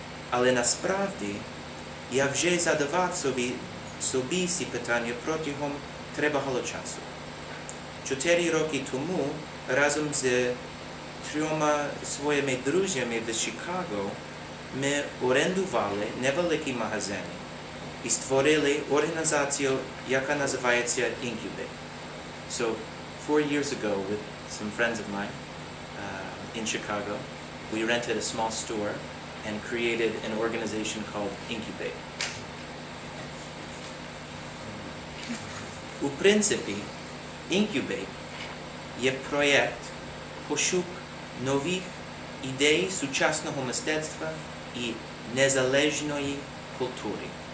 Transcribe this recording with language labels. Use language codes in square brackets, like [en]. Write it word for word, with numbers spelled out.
[uk] Але насправді я вже задавав собі, собі ці питання протягом тривалого часу. Чотири роки тому разом з трьома своїми друзями в Чикаго ми орендували невеликий магазин і створили організацію, яка називається Incubate. [en] So, four years ago, with some friends of mine uh, in Chicago, we rented a small store and created an organization called Incubate. [uk] У принципі, Incubate є проєкт пошук нових ідей сучасного мистецтва і незалежної культури.